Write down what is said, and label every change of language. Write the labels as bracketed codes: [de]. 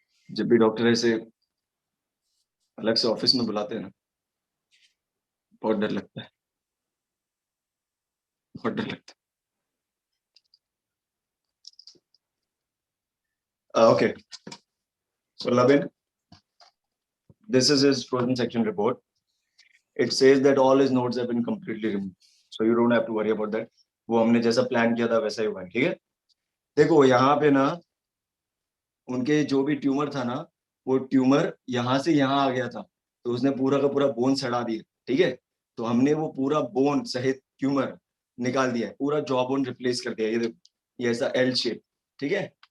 [hi] जब भी डॉक्टर ऐसे अलग से ऑफिस में बुलाते हैं ना, बहुत डर लगता है, बहुत डर लगता है। [en] Okay, so Lavin, this is his frozen section report. It says that all his nodes have been completely removed, so you don't have to worry about that. [hi] वो हमने जैसा प्लान किया था वैसा ही हुआ है, ठीक है। देखो यहाँ पे ना उनके जो भी ट्यूमर था ना, वो ट्यूमर यहाँ से यहाँ आ गया था, तो उसने पूरा का पूरा बोन सड़ा दिया, ठीक है। तो हमने वो पूरा बोन सहित ट्यूमर निकाल दिया है, पूरा जॉ बोन रिप्लेस कर दिया। ये देखो, ये ऐसा एल शेप, ठीक है।